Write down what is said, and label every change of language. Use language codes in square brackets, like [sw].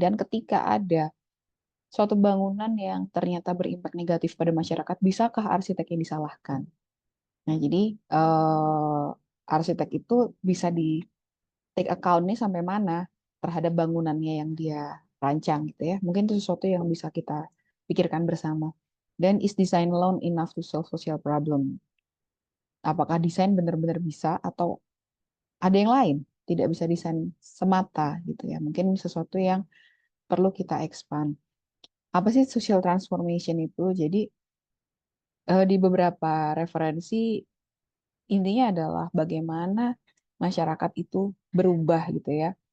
[id] Dan ketika ada suatu bangunan yang ternyata berimpak negatif pada masyarakat, bisakah arsiteknya disalahkan? Nah, jadi arsitek itu bisa di take account-nya sampai mana terhadap bangunannya yang dia rancang gitu ya. Mungkin itu sesuatu yang bisa kita pikirkan bersama. [en] Dan is design alone enough to solve social problem? [id] Apakah desain benar-benar bisa atau ada yang lain? Tidak bisa desain semata gitu ya. Mungkin sesuatu yang perlu kita expand. Apa sih social transformation itu? Jadi di beberapa referensi intinya adalah bagaimana masyarakat itu berubah gitu ya.